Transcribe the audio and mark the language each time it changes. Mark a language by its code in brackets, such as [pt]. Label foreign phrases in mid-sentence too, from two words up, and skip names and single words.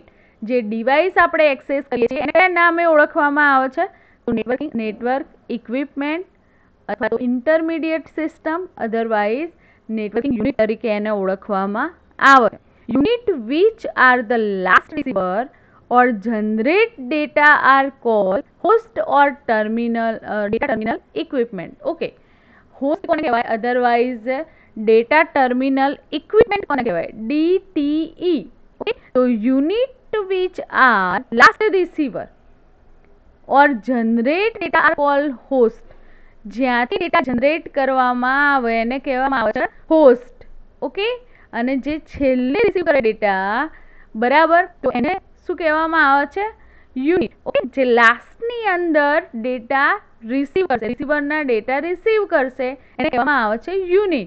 [gu] જે ડિવાઇસ આપણે એક્સેસ કરીએ છીએ એને કયા નામે ઓળખવામાં આવે છે? તો [en] network equipment [gu] અથવા તો [en] intermediate system, otherwise networking unit [gu] તરીકે એને ઓળખવામાં આવે. [en] unit which are the last receiver or generate data are called host or terminal data terminal equipment. [gu] Okay, host કોને કહેવાય? [en] otherwise data terminal equipment [gu] કોને કહેવાય? [en] DTE. Okay, so unit which are last receiver or generate data are called host. [gu] જ્યાંથી [en] data generate [gu] કરવામાં આવે એને કહેવામાં આવે છે હોસ્ટ. ઓકે, અને જે છેલ્લે રિસીવ કરે ડેટા બરાબર તો એને શું કહેવામાં આવે છે? યુનિટ. ઓકે, જે લાસ્ટની અંદર [en] data receive [gu] કરશે, રિસીવરના [en] data receive [gu] કરશે એને કહેવામાં આવે છે યુનિટ.